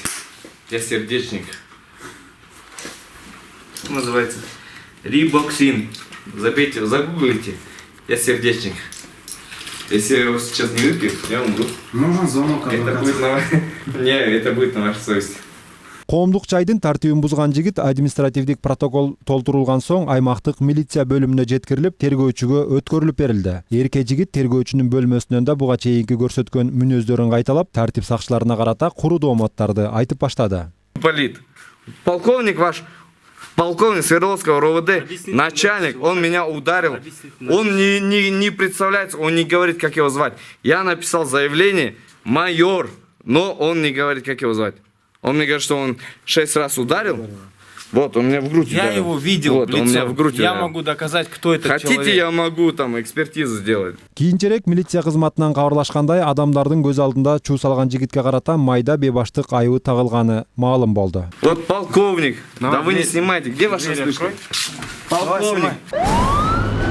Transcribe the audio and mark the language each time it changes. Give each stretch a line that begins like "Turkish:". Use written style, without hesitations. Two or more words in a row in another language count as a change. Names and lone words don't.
Russian: Я сердечник. Что называется? Рибоксин. Забейте, загуглите. Я сердечник. Если я его сейчас не выпью, я умру. Нужен звонок. Это будет на... Не, это будет на вашей совести.
Kyrgyz: Коомдук жайдын тартибин бузган жигит административдик протокол толтурулган соң аймактык милиция бөлүмүнө жеткирилип, тергөөчүгө өткөрүлүп берилди. Эрке жигит тергөөчүнүн бөлмөсүнөн да буга чейинки көрсөткөн мүнөздөрүн кайталап, тартип сакчыларына карата куру дооматтарды айтып баштады.
Russian: Полит. Полковник ваш, полковник Свердловского РОВД, начальник, он меня ударил. Он не представляется, он не говорит, как его звать. Я написал заявление, майор, но он не говорит, как его звать. Он мне говорит, что он 6 раз ударил. Вот, он меня в грудь ударил. Я его видел Вот, он меня в грудь Я ударил. могу доказать, кто этот Хотите, человек. я могу там экспертизу сделать.
Kyrgyz: Кийинчерээк милиция кызматынан кабарлашкандай, адамдардын көз алдында чуу салган жигитке карата майда бебаштык айыбы тагылганы маалым болду.
Russian: Вот полковник, да вы не снимайте, где ваша вспышка? Полковник.